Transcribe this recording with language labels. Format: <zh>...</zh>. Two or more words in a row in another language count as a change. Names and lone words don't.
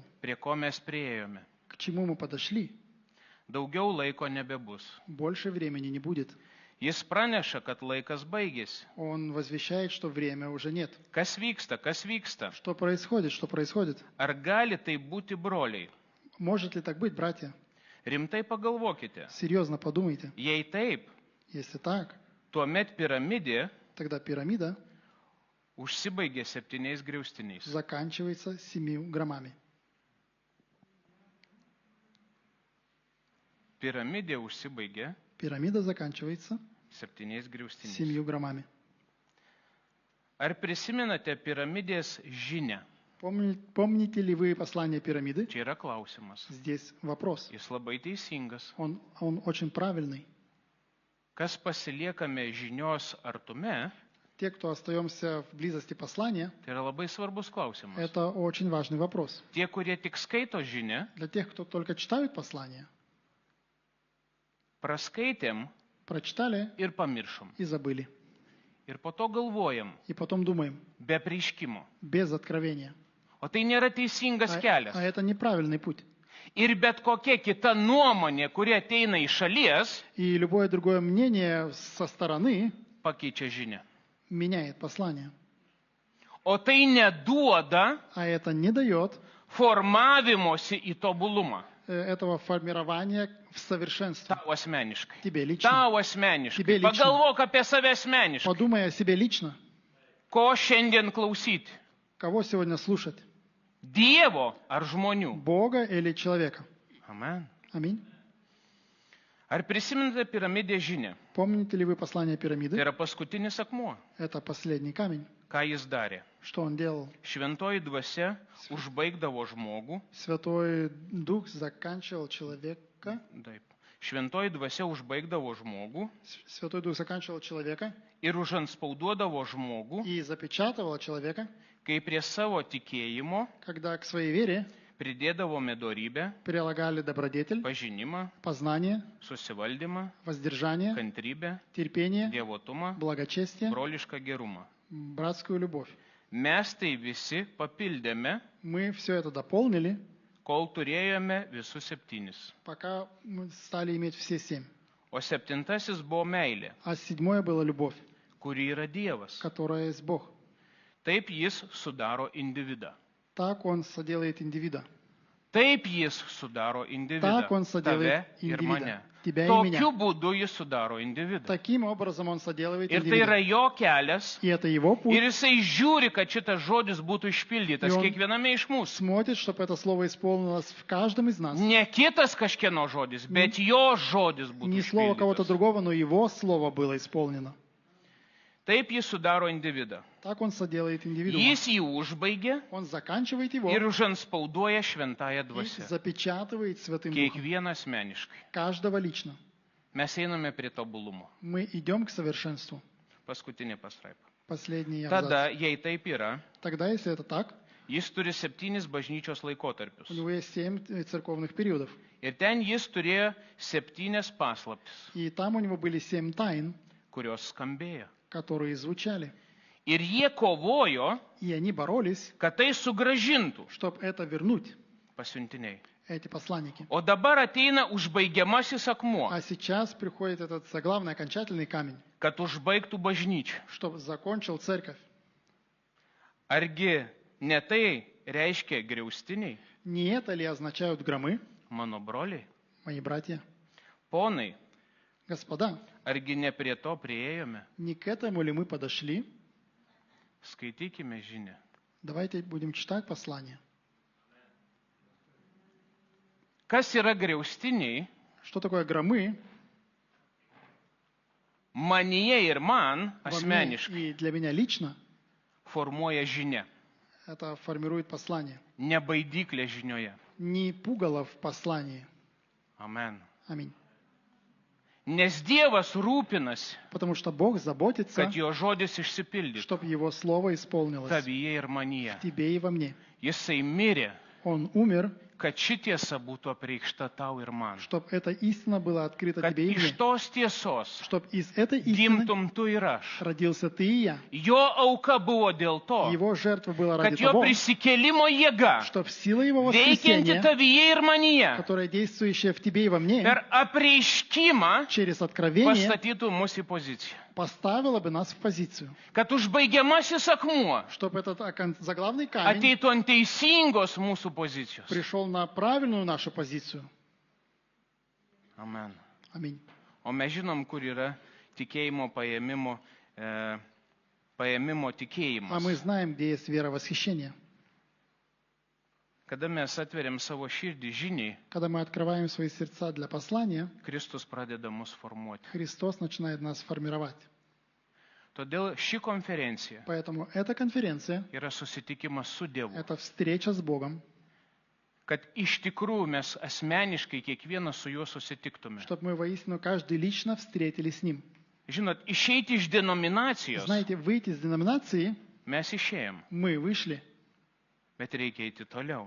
<lt>prie ko mes priėjome.</lt> <ru>К чему мы подошли?</ru> <lt>Daugiau laiko nebebus.</lt> <ru>Больше времени не будет.</ru> <lt>Jis praneša, kad laikas baigėsi.</lt> <ru>Он возвещает, что время уже нет.</ru> <lt>Kas vyksta, kas vyksta?</lt> <ru>Что происходит? Что происходит?</ru> <lt>Ar gali tai būti broliai?</lt> <ru>Может ли так быть, братья?</ru> <lt>Rimtai pagalvokite.</lt> <ru>Серьезно подумайте.</ru> <lt>Jei taip,</lt> <ru>Если так,</ru> <lt>tuomet piramidė</lt> <ru>тогда пирамида</ru> <lt>užsibaigė 7 griaustiniais.</lt> <ru>заканчивается 7 громами.</ru> <lt>Piramidė užsibaigė</lt> <ru>Пирамида заканчивается</ru> <lt>7 griaustiniais.</lt> <ru>7 громами.</ru> <lt>Ar prisimenate piramidės žinią?</lt> <ru>Помните ли вы послание пирамиды?</ru> <lt>Čia yra klausimas.</lt> <ru>Здесь вопрос.</ru> <lt>Jis labai teisingas.</lt> <ru>Он очень правильный.</ru> <lt>Kas pasiliekame žinios artume,</lt> <ru>Те, кто остаемся в близости послания,</ru> <lt>tai yra labai svarbus klausimas.</lt> <ru>это очень важный вопрос.</ru> <lt>Tie, kurie tik skaito žinią,</lt> <ru>Для тех, кто только читают послание,</ru> <lt>praskaitėm</lt> <ru>прочитали</ru> <lt>ir pamiršom.</lt> <ru>и забыли.</ru> <lt>Ir po to galvojam,</lt> <ru>И потом думаем,</ru> <lt>be prieškimo.</lt> <ru>без откровения.</ru> <lt>O tai nėra teisingas kelias.</lt> <ru>А это неправильный путь.</ru> <lt>Ir bet kokia kita nuomonė, kuri ateina iš šalies,</lt> <ru>И любое другое мнение со стороны</ru> <lt>pakeičia žinią.</lt> <ru>меняет послание.</ru> <lt>O tai neduoda</lt> <ru>А это не дает</ru> <lt>formavimosi į tobulumą.</lt> <ru>этого формирования в совершенстве.</ru> <lt>Tau asmeniškai.</lt> <ru>Тебе лично.</ru> <lt>Tau asmeniškai.</lt> <ru>Тебе лично.</ru> <lt>Pagalvok apie save asmeniškai.</lt> <ru>Подумай о себе лично.</ru> <lt>Ko šiandien klausyti?</lt> <ru>Кого сегодня слушать?</ru> <lt>Dievo ar žmonių?</lt> <ru>Бога или человека?</ru> <lt>Amen.</lt> <ru>Аминь.</ru> <lt>Ar prisiminate piramidę žinią?</lt> <ru>Помните ли вы послание</ru> <lt>Tai</lt> <ru>пирамиды?</ru> <lt>yra paskutinis akmuo.</lt> <ru>Это последний камень.</ru> <lt>Ką jis darė?</lt> <ru>Что он делал?</ru> <lt>Šventoji dvasia užbaigdavo žmogų.</lt> <ru>Святой Дух заканчивал человека.</ru> <lt>Taip. Šventoji dvasia užbaigdavo žmogų</lt> <ru>Святой Дух заканчивал человека</ru> <lt>ir užanspauduodavo žmogų,</lt> <ru>и запечатывал человека,</ru> <lt>kai prie savo tikėjimo</lt> <ru>когда к своей вере</ru> <lt>pridėdavome dorybę,</lt> <ru>прилагали добродетель,</ru> <lt>pažinimą,</lt> <ru>познание,</ru> <lt>susivaldymą,</lt> <ru>воздержание,</ru> <lt>kantrybę,</lt> <ru>терпение,</ru> <lt>dievotumą,</lt> <ru>благочестие,</ru> <lt>brolišką gerumą.</lt> <ru>братскую любовь.</ru> <lt>Mes tai visi papildėme,</lt> <ru>Мы все это дополнили,</ru> <lt>kol turėjome visus 7.</lt> <ru>пока мы стали иметь все 7.</ru> <lt>O 7 buvo meilė,</lt> <ru>А 7 была любовь,</ru> <lt>kuri yra Dievas.</lt> <ru>которая есть Бог.</ru> <lt>Taip jis sudaro individą.</lt> <ru>Так Он соделает индивида.</ru> <lt>Taip jis sudaro individą.</lt> <ru>Так он</ru> <lt>Tave</lt> <ru>соделает</ru> <lt>ir</lt> <ru>индивида.</ru> <lt>mane.</lt> <ru>Тебя и меня.</ru> <lt>Tokiu būdu jis sudaro individą.</lt> <ru>Таким образом Он соделывает</ru> <lt>Ir tai yra</lt> <ru>индивида.</ru> <lt>jo kelias.</lt> <ru>И это Его путь.</ru> <lt>Ir jisai žiūri, kad šitas žodis būtų išpildytas</lt> <ru>Ir on-</ru> <lt>kiekviename iš mūsų.</lt> <ru>Смотрит, чтобы это слово исполнилось в каждом из нас.</ru> <lt>Ne kitas kažkieno žodis, bet jo žodis būtų</lt> <ru>Не слово кого-то</ru> <lt>išpildytas.</lt> <ru>другого, но Его слово было исполнено.</ru> <lt>Taip jis sudaro individą.</lt> <ru>Так он соделает индивидуума.</ru> <lt>Jis jį užbaigia</lt> <ru>Он заканчивает его</ru> <lt>ir užanspauduoja šventąją</lt> <ru>и</ru> <lt>dvasią.</lt> <ru>запечатывает Святым Духом.</ru> <lt>Kiekvieną asmeniškai.</lt> <ru>Каждого лично.</ru> <lt>Mes einame prie tobulumo.</lt> <ru>Мы идем к совершенству.</ru> <lt>Paskutinė pastraipa.</lt> <ru>Последний</ru> <lt>Tada,</lt> <ru>абзац.</ru> <lt>jei taip yra,</lt> <ru>Тогда, если это так,</ru> <lt>jis turi 7 bažnyčios laikotarpius.</lt> <ru>у него есть 7 церковных периодов.</ru> <lt>Ir ten jis turėjo 7 paslaptis,</lt> <ru>И там у него были 7 тайн,</ru> <lt>kurios skambėjo.</lt> <ru>которые звучали.</ru> <lt>Ir jie kovojo,</lt> <ru>И они боролись,</ru> <lt>kad tai sugražintų</lt> <ru>чтобы это вернуть,</ru> <lt>pasiuntiniai.</lt> <ru>эти посланники.</ru> <lt>O dabar ateina užbaigiamasis akmuo,</lt> <ru>А сейчас приходит этот заглавный, окончательный камень,</ru> <lt>kad užbaigtų bažnyčią.</lt> <ru>чтобы закончил церковь.</ru> <lt>Argi ne tai reiškia griaustiniai,</lt> <ru>Не это ли означают громы,</ru> <lt>mano broliai?</lt> <ru>мои братья?</ru> <lt>Ponai,</lt> <ru>Господа,</ru> <lt>argi ne prie to priėjome?</lt> <ru>не к этому ли мы подошли?</ru> <lt>Skaitykime žinią.</lt> <ru>Давайте будем читать послание.</ru> <lt>Kas yra griaustiniai?</lt> <ru>Что такое громы?</ru> <lt>Manyje ir man</lt> <ru>Во мне</ru> <lt>asmeniškai</lt> <ru>и для меня лично</ru> <lt>formuoja žinia.</lt> <ru>это формирует послание.</ru> <lt>Ne baidyklė žinioje.</lt> <ru>Не пугало в послании.</ru> <lt>Amen.</lt> <ru>Аминь.</ru> <lt>Nes Dievas rūpinasi,</lt> <ru>Потому что Бог заботится,</ru> <lt>kad jo žodis išsipildytų</lt> <ru>чтобы Его Слово исполнилось</ru> <lt>tavyje ir manyje.</lt> <ru>в тебе и во мне.</ru> <lt>Jisai mirė,</lt> <ru>Он умер,</ru> <lt>kad ši tiesa būtų apreikšta tau ir man.</lt> <ru>чтобы эта истина была открыта</ru> <lt>Kad</lt> <ru>тебе и</ru> <lt>iš</lt> <ru>мне.</ru> <lt>tos tiesos</lt> <ru>Чтобы из этой истины</ru> <lt>gimtum tu ir aš.</lt> <ru>родился ты и я.</ru> <lt>Jo auka buvo dėl to,</lt> <ru>Его жертва была ради</ru> <lt>kad jo</lt> <ru>того,</ru> <lt>prisikėlimo jėga,</lt> <ru>чтобы сила Его</ru> <lt>veikianti</lt> <ru>воскресения,</ru> <lt>tavyje ir manyje,</lt> <ru>которая действующая в тебе и во мне,</ru> <lt>per apreiškimą</lt> <ru>через откровение</ru> <lt>pastatytų mus į poziciją.</lt> <ru>поставила бы нас в позицию.</ru> <lt>Kad užbaigiamasis akmuo</lt> <ru>Чтобы этот заглавный камень</ru> <lt>ateitų ant teisingos mūsų pozicijos.</lt> <ru>пришел на правильную нашу позицию.</ru> <lt>Amen.</lt> <ru>Аминь.</ru> <lt>O mes žinom, kur yra tikėjimo paėmimo</lt> <ru>А</ru> <lt>tikėjimas.</lt> <ru>мы знаем, где есть вера восхищения.</ru> <lt>Kada mes atveriam savo širdį žiniai,</lt> <ru>Когда мы открываем свои сердца для послания,</ru> <lt>Kristus pradeda mus formuoti.</lt> <ru>Христос начинает нас формировать.</ru> <lt>Todėl ši konferencija</lt> <ru>Поэтому эта конференция</ru> <lt>yra susitikimas su – Dievu.</lt> <ru>это встреча с Богом,</ru> <lt>Kad iš tikrųjų mes asmeniškai kiekvienas su juo susitiktume.</lt> <ru>чтобы мы воистину каждый лично встретились с Ним.</ru> <lt>Žinot, išeiti iš denominacijos</lt> <ru>Знаете, выйти из деноминации</ru> <lt>mes išėjom,</lt> <ru>мы вышли,</ru> <lt>bet reikia eiti toliau.</lt>